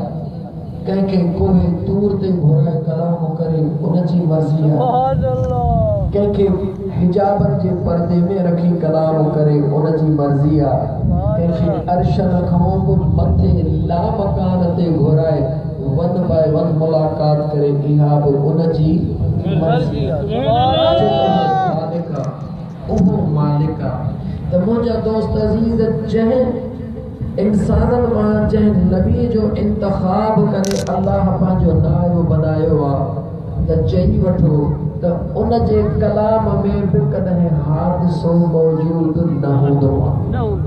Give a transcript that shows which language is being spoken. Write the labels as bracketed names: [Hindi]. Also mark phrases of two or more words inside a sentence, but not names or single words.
[Sindhi] कंहिंखे कोई दूर ते घुराए कलाम करे उनजी मर्ज़ी आहे। कंहिंखे हिजाबनि जे पर्दे में रखी कलाम करे उनजी मर्ज़ी आहे। कंहिंखे अर्शन खां बि मथे लामकान ते घुराए [English] one by one [Sindhi] मुलाक़ात करे इहा बि उनजी मर्ज़ी आहे। मालिक आहे उहो मालिक आहे। त मुंहिंजा दोस्त अज़ीज़ जंहिं इंसाननि मां जंहिं नबी जो इंतख़ाब करे अल्लाह पंहिंजो नाइब बनायो आहे त चई वठो त उन जे कलाम में बि कॾहिं हादिसो मौजूदु न हूंदो आहे।